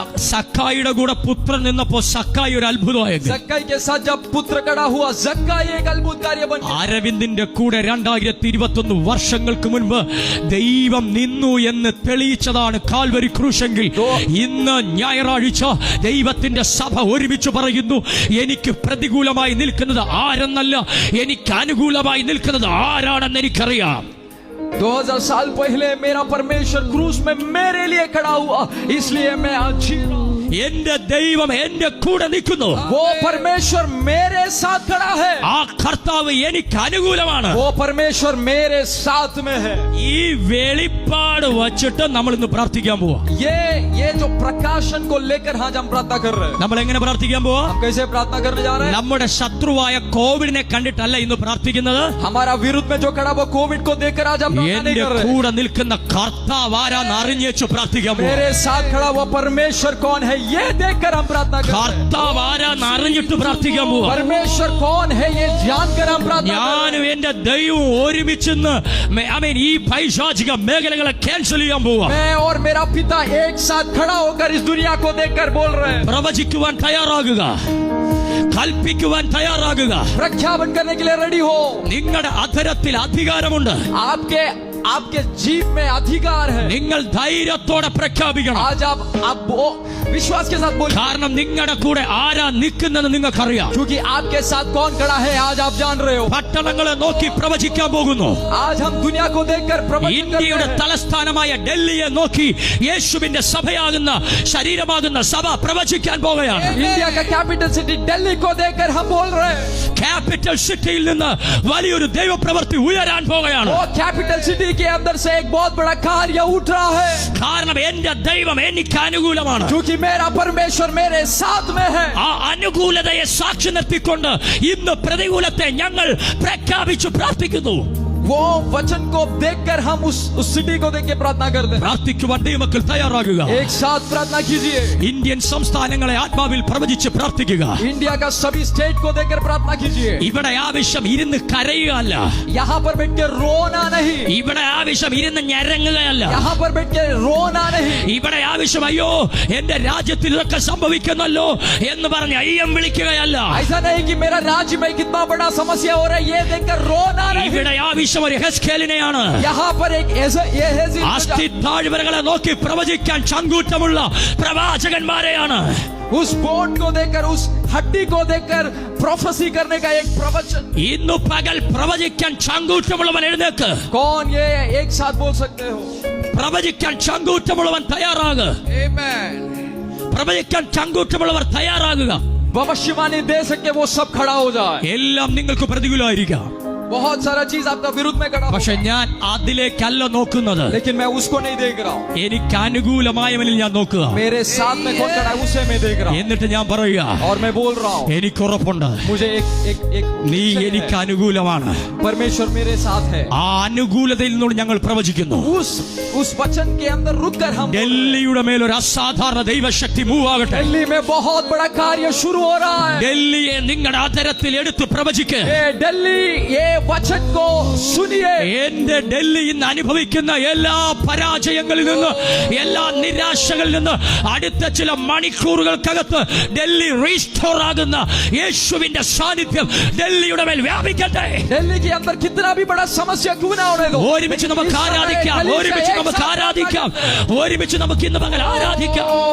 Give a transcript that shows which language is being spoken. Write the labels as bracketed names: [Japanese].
[Malayalam] സക്കായിയുടെ കൂടെ പുത്രൻ നിന്നപ്പോൾ സക്കായി ഒരു അത്ഭുതമായെങ്കിൽ, [Hindi] जक्काई के साथ जब पुत्र खड़ा हुआ, जक्काई एक अद्भुत कार्य बन गया. [Malayalam] അരവിന്ദിന്റെ കൂടെ 2021 വർഷങ്ങൾക്ക് മുൻപ് ദൈവം നിന്നു എന്ന് തെളിയിച്ചതാണ് കാൽവരി ക്രൂശെങ്കിൽ, ഇന്ന് ഞായറാഴ്ച ദൈവത്തിന്റെ സഭ ഒരുമിച്ച് പറയുന്നു, എനിക്ക് പ്രതികൂലമായി നിൽക്കുന്നത് ആരെന്നല്ല, എനിക്ക് അനുകൂലമായി നിൽക്കുന്നത് ആരാണെന്ന് എനിക്കറിയാം. [Hindi] 2000 साल पहले मेरा परमेश्वर क्रूस में मेरे लिए खड़ा हुआ, इसलिए मैं आज जी रहा हूं. [Malayalam] എന്റെ ദൈവം എന്റെ കൂടെ നിൽക്കുന്നു. [Hindi] वो परमेश्वर मेरे साथ खड़ा है. [Malayalam] ആ കർത്താവ് എനിക്ക് അനുകൂലമാണ്. [Hindi] वो परमेश्वर मेरे साथ में है. [Malayalam] ഈ വെളിപ്പാട് വച്ചിട്ട് നമ്മൾ ഇന്ന് പ്രാർത്ഥിക്കാൻ പോവാ. [Hindi] ये जो प्रकाशन को लेकर आज हम प्रार्थना कर रहे हैं. [Malayalam] നമ്മൾ എങ്ങനെ പ്രാർത്ഥിക്കാൻ പോവാ? [Hindi] हम कैसे प्रार्थना करने जा रहे हैं? [Malayalam] നമ്മുടെ ശത്രുവായ കോവിഡിനെ കണ്ടിട്ടല്ല ഇന്ന് പ്രാർത്ഥിക്കുന്നത്. [Hindi] हमारा विरुद्ध में जो खड़ा वो कोविड को देखकर आज हम प्रार्थना नहीं [Malayalam] എന്റെ [Hindi] कर रहे. [Malayalam] കൂടെ നിൽക്കുന്ന കർത്താവ് ആരാന്ന് അറിഞ്ഞേച്ചു പ്രാർത്ഥിക്കാൻ പോവാ. [Hindi] मेरे साथ खड़ा वो परमेश्वर कौन है, ये देखकर हम प्रार्थना कर रहे हैं. [Malayalam] കർത്താവ് ആരാന്ന് അറിഞ്ഞിട്ട് പ്രാർത്ഥിക്കാൻ പോവാ. [Hindi] परमेश्वर कौन है, ये जानकर हम प्रार्थना कर रहे हैं. [Malayalam] ഞാനും എന്റെ ദൈവവും ഒരുമിച്ചെന്ന് ഈ പൈശാചിക മേഖലകളെ ക്യാൻസൽ ചെയ്യാൻ പോവാ. [Hindi] मैं और मेरा पिता एक साथ खड़ा होकर इस दुनिया को देखकर बोल रहे हैं. [Malayalam] പ്രവചിക്കുവാൻ തയ്യാറാകുക, കൽപ്പിക്കുവാൻ തയ്യാറാകുക. [Hindi] प्रख्यापन करने के लिए रेडी हो. [Malayalam] നിങ്ങളുടെ അധരത്തിൽ അധികാരമുണ്ട്. [Hindi] आपके जीव में अधिकार है. [Malayalam] നിങ്ങൾ ധൈര്യത്തോടെ പ്രഖ്യാപിക്കണം. [Hindi] आज आप विश्वास के साथ बोलिए, [Malayalam] കാരണം നിങ്ങളുടെ കൂടെ ആരാ നിൽക്കുന്നെന്ന് നിങ്ങൾക്കറിയാം. [Hindi] क्योंकि आपके साथ कौन खड़ा है आज आप जान रहे हो. [Malayalam] പട്ടണങ്ങളെ നോക്കി പ്രവചിക്കാൻ പോകുന്നു. [Hindi] आज हम दुनिया को देखकर प्रवचन [Malayalam] ഇന്ത്യയുടെ [Hindi] करते हैं. [Malayalam] തലസ്ഥാനമായ ഡൽഹിയെ നോക്കി യേശുവിന്റെ സഭയാകുന്ന ശരീരമാകുന്ന സഭ പ്രവചിക്കാൻ പോകുകയാണ്. [Hindi] इंडिया का कैपिटल सिटी दिल्ली को देखकर हम बोल रहे हैं. [Malayalam] ക്യാപിറ്റൽ സിറ്റിയിൽ നിന്ന് വലിയൊരു ദൈവപ്രവൃത്തി ഉയരാൻ പോകുകയാണ്. [Hindi] वो कैपिटल सिटी के अंदर से एक बहुत बड़ा कार्य उठ रहा है. [Malayalam] കാരണം എന്റെ ദൈവം എനിക്ക് അനുകൂലമാണ്. [Hindi] क्योंकि मेरा परमेश्वर मेरे साथ में है. [Malayalam] ആ അനുകൂലതയെ സാക്ഷി നിർത്തിക്കൊണ്ട് ഇന്ന് പ്രതികൂലത്തെ ഞങ്ങൾ പ്രഖ്യാപിച്ചു പ്രാർത്ഥിക്കുന്നു. [Hindi] वो वचन को देखकर हम उस सिटी को देख के प्रार्थना करते हैं। [Malayalam] പ്രാർത്ഥിക്കുവാൻ ദൈവമക്കൾ തയ്യാറാകുക. [Hindi] एक साथ प्रार्थना कीजिए। [Malayalam] ഇന്ത്യൻ സംസ്ഥാനങ്ങളെ ആത്മാവിൽ പ്രവചിച്ച് പ്രാർത്ഥിക്കുക. [Hindi] इंडिया का सभी स्टेट को देखकर प्रार्थना कीजिए। [Malayalam] ഇവിടെ ആവശ്യം ഇരുന്ന് കരയുകയല്ല, [Hindi] यहाँ पर बैठ के रोना नहीं, [Malayalam] ഇവിടെ ആവശ്യം ഇരുന്ന് ഞരങ്ങുകയല്ല, [Hindi] यहाँ पर बैठ के रोना नहीं, [Malayalam] ഇവിടെ ആവശ്യം അയ്യോ എന്റെ രാജ്യത്തിൽ ഇതൊക്കെ സംഭവിക്കുന്നല്ലോ എന്ന് പറഞ്ഞ് അയ്യം വിളിക്കുകയല്ല. [Hindi] ऐसा नहीं कि मेरा राज्य में कितना बड़ा समस्या हो रहा है ये देखकर रोना नहीं। [Malayalam] ഇവിടെ ആവശ്യം ഒരു ഹെസ്കേലിനെയാണ്. [Hindi] यहाँ पर एक [Malayalam] അസ്ഥി താഴ്വരകളെ നോക്കി പ്രവചിക്കാൻ ചങ്കൂറ്റമുള്ള പ്രവാചകന്മാരെയാണ്. [Hindi] उस बोट को देखकर, उस हड्डी को देखकर प्रोफेसी करने का एक प्रवचन। [Malayalam] ഇന്നു പകൽ പ്രവചിക്കാൻ ചങ്കൂറ്റമുള്ളവൻ എഴുന്നേക്ക്. [Hindi] कौन ये एक साथ बोल सकते हो? [Malayalam] പ്രവചിക്കാൻ ചങ്കൂറ്റമുള്ളവൻ തയ്യാറാകുക. [English] Amen. [Malayalam] പ്രവചിക്കാൻ ചങ്കൂറ്റമുള്ളവർ തയ്യാറാകുക. [Hindi] भविष्यवाणी दे सके वो सब खड़ा हो जाए। [Malayalam] എല്ലാം നിങ്ങൾക്ക് പ്രതികൂലമായിരിക്കാം, [Hindi] बहुत सारा चीज आपका विरुद्ध में खड़ा हो, [Malayalam] പക്ഷെ ഞാൻ അതിലേക്കല്ല നോക്കുന്നത്. [Hindi] लेकिन मैं उसको नहीं देख रहा हूँ। [Malayalam] എനിക്ക് അനുകൂലമായവനിൽ ഞാൻ നോക്കുക. [Hindi] मेरे साथ में कौन खड़ा है उसे मैं देख रहा हूँ। [Malayalam] എന്നിട്ട് ഞാൻ പറയുക, [Hindi] और मैं बोल रहा हूँ [Malayalam] എനിക്ക് ഉറപ്പുണ്ട് [Hindi] मुझे एक [Malayalam] നീ [Hindi] निश्चय [Malayalam] എനിക്ക് [Hindi] है, [Malayalam] അനുകൂലമാണ്. [Hindi] परमेश्वर मेरे साथ है। [Malayalam] ആ അനുകൂലതയിൽ നിന്നും ഞങ്ങൾ പ്രവചിക്കുന്നു. [Hindi] उस वचन के अंदर रुक कर हम [Malayalam] ഡൽഹിയുടെ മേൽ ഒരു അസാധാരണ ദൈവശക്തി മൂവ് ആകട്ടെ. [Hindi] दिल्ली में बहुत बड़ा कार्य शुरू हो रहा है। [Malayalam] ഡൽഹിയെ നിങ്ങളുടെ ആദരത്തിൽ എടുത്ത് പ്രവചിക്ക്. [Hindi] ये दिल्ली ये वचन को सुनिए। [Malayalam] എന്റെ ഡൽഹി ഇന്ന് അനുഭവിക്കുന്ന എല്ലാ പരാജയങ്ങളിൽ നിന്ന്, എല്ലാ നിരാശകളിൽ നിന്ന് അടുത്ത ചില മണിക്കൂറുകൾക്കകത്ത് ഡൽഹി റീസ്റ്റോർ ആകുന്ന യേശുവിന്റെ സാന്നിധ്യം ഡൽഹിയുടെ മേൽ വ്യാപിക്കട്ടെ. [Hindi] दिल्ली के अंदर कितना भी बड़ा समस्या क्यों ना होने दो, [Malayalam] ഒരുമിച്ച് നമുക്ക് ആരാധിക്കാം, ഒരുമിച്ച് നമുക്ക് ആരാധിക്കാം, ഒരുമിച്ച് നമുക്ക് ഇന്ന് പകൽ ആരാധിക്കാം.